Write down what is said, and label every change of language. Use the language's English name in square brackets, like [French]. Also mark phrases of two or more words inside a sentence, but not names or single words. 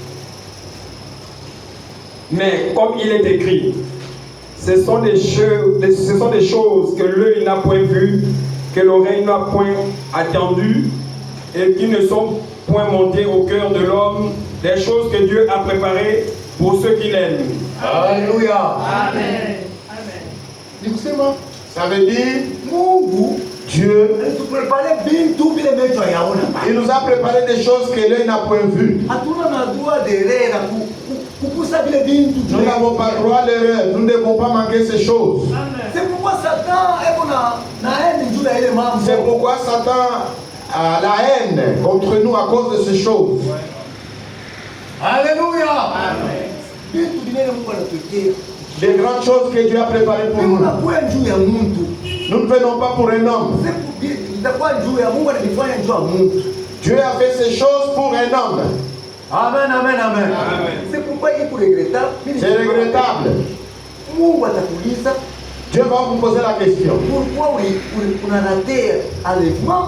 [French] Mais comme il est écrit, ce sont des choses que l'œil n'a point vues, que l'oreille n'a point attendues, et qui ne sont point montées au cœur de l'homme, des choses que Dieu a préparées pour ceux qui l'aiment. Alléluia. Amen. [Swahili] Ni kusema [French] Ça veut dire, [Swahili] Mungu [French] Dieu, [Swahili] alituprepare bintu vile macho hayaona. [French] il nous a préparé des choses que l'œil n'a point vues. [Swahili] Hatuna na [French] droit d'erreur [Swahili] kukusa vile bintu. [French] Nous n'avons pas droit à l'erreur. Nous ne devons pas manquer ces choses. C'est pourquoi [Swahili] Satan eko na haine juu ya ile mambo. [French] C'est pourquoi Satan a la haine contre nous à cause de ces choses. Alléluia. [Swahili] Bintu vinene Mungu anatuwekea. [French] Les grandes choses que Dieu a préparées pour [Swahili] Mungu [French] nous. [Swahili] anakuwa juu ya mtu. [French] Nous ne venons pas pour un homme. Dieu a fait ces choses pour un homme. Amen, amen, amen. C'est pourquoi il est regrettable. C'est regrettable. Dieu va vous poser la question. Pourquoi on a raté l'enlèvement?